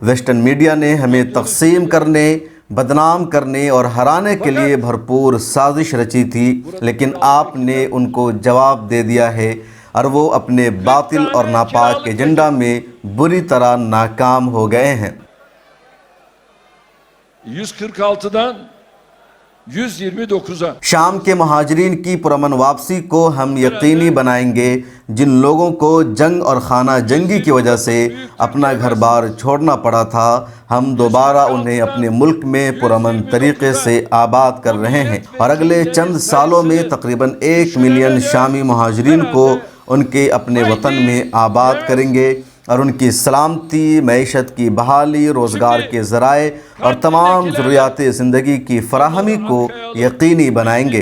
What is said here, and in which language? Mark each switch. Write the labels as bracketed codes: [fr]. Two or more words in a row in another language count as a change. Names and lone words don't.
[en] Western media [ur] نے ہمیں تقسیم کرنے، بدنام کرنے اور ہرانے کے لیے بھرپور سازش رچی تھی، لیکن آپ نے ان کو جواب دے دیا ہے اور وہ اپنے باطل اور ناپاک ایجنڈا میں بری طرح ناکام ہو گئے ہیں۔ [tr] 146'dan 129'a [ur] شام کے مہاجرین کی پرامن واپسی کو ہم یقینی بنائیں گے۔ جن لوگوں کو جنگ اور خانہ جنگی کی وجہ سے اپنا گھر بار چھوڑنا پڑا تھا، ہم دوبارہ انہیں اپنے ملک میں پرامن طریقے سے آباد کر رہے ہیں اور اگلے چند سالوں میں تقریباً 1 ملین شامی مہاجرین کو ان کے اپنے وطن میں آباد کریں گے۔ اور ان کی سلامتی، معیشت کی بحالی، روزگار کے ذرائع اور تمام ضروریاتِ زندگی کی فراہمی کو یقینی بنائیں گے.